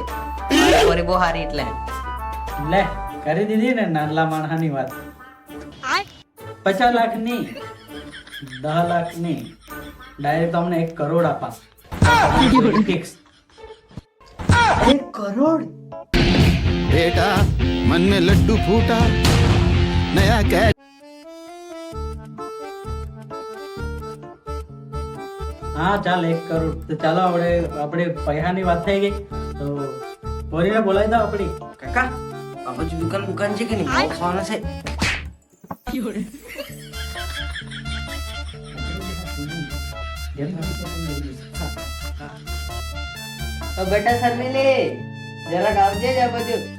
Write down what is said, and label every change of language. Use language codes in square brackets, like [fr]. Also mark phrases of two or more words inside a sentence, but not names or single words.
[gu] મારી પોરી બહુ સારી એટલે. લે કરી દીધી ને નાનલા માણસાની વાત. 50 લાખ ની, 10 લાખ ની, ડાયરેક્ટ તમને 1 કરોડ આપા. ફિક્સ. 1 કરોડ? [hi] बेटा मन में लड्डू फूटा नया कैच [gu] હા ચાલ 1 કરોડ. તો ચાલો આપણે પૈસાની વાત થઈ ગઈ તો પોરીને બોલાવી દો આપણી. કાકા આ બાજુ દુકાન છે કે નહીં? બહુ ખાવાના છે. તો બેટા શર્મિલી જરાક આવજે જ આ બાજુ.